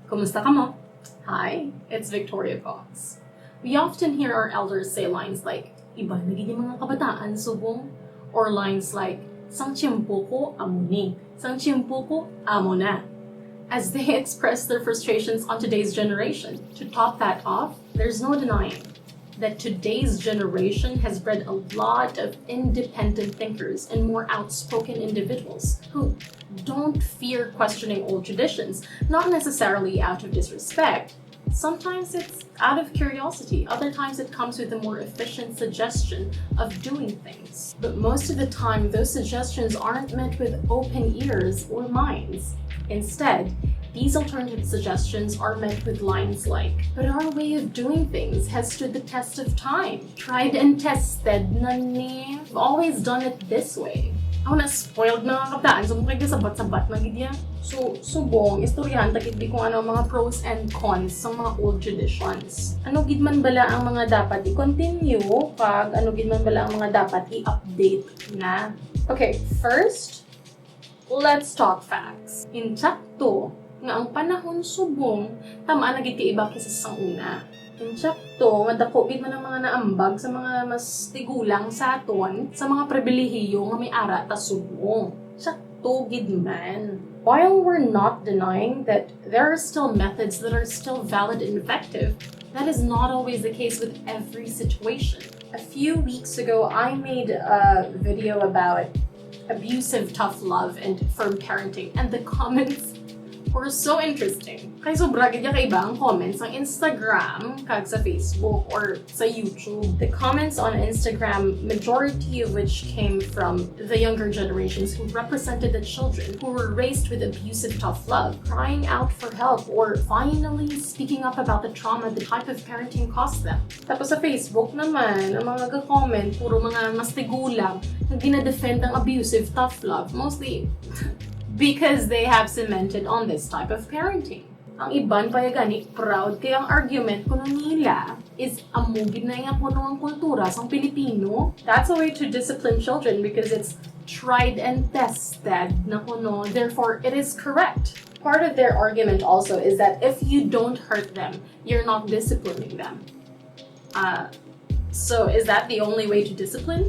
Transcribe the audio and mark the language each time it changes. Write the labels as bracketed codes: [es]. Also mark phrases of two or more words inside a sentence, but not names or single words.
[hil] Kumusta ka mo? [en] Hi, it's Viktoria Vox. We often hear our elders say lines like, [hil] iba naging mga kabataan subong, [en] or lines like, [hil] sang tiyempo ko amo ni, sang tiyempo ko amo na, [en] as they express their frustrations on today's generation. To top that off, there's no denying that today's generation has bred a lot of independent thinkers and more outspoken individuals who don't fear questioning old traditions, not necessarily out of disrespect. Sometimes it's out of curiosity, other times it comes with a more efficient suggestion of doing things. But most of the time, those suggestions aren't met with open ears or minds. Instead, these alternative suggestions are met with lines like, but our way of doing things has stood the test of time. Tried and tested na ni. We've always done it this way. [hil] Ako na spoiled na kabataan, so mukha sabat-sabat na gidya. So, subong, istoryahan takit di kung ano ang mga [en] pros and cons [hil] sa mga [en] old traditions. [hil] Ano gid man bala ang mga dapat i-continue, kag ano gid man bala ang mga dapat i-update na. [en] Okay, first, let's talk facts. [hil] Insakto nga ang panahon subong, tamaan na gid kay iba kaysa sa una. Insakto, madako gid man ang mga naambag sa mga mas tigulang sa aton, sa mga pribilehiyo nga may ara ta subong. Insakto gid man. [en] While we're not denying that there are still methods that are still valid and effective, that is not always the case with every situation. A few weeks ago, I made a video about abusive tough love and firm parenting, and the comments were so interesting. [hil] Kaya sobra gid kay iba ang comments sa Instagram, kag sa Facebook, or sa YouTube. [en] The comments on Instagram, majority of which came from the younger generations who represented the children who were raised with abusive tough love, crying out for help, or finally speaking up about the trauma the type of parenting caused them. [hil] Tapos sa Facebook naman, ang mga nag-comment, puro mga mas tigulang na ginadefend ang [en] abusive tough love, mostly because they have cemented on this type of parenting. [hil] Ang iban payagani proud kaya ang argument kuno nila is amugid na nga kuno ang kultura sang Pilipino. [en] That's a way to discipline children because it's tried and tested [hil] na kuno, [en] therefore it is correct. Part of their argument also is that if you don't hurt them, you're not disciplining them. So is that the only way to discipline?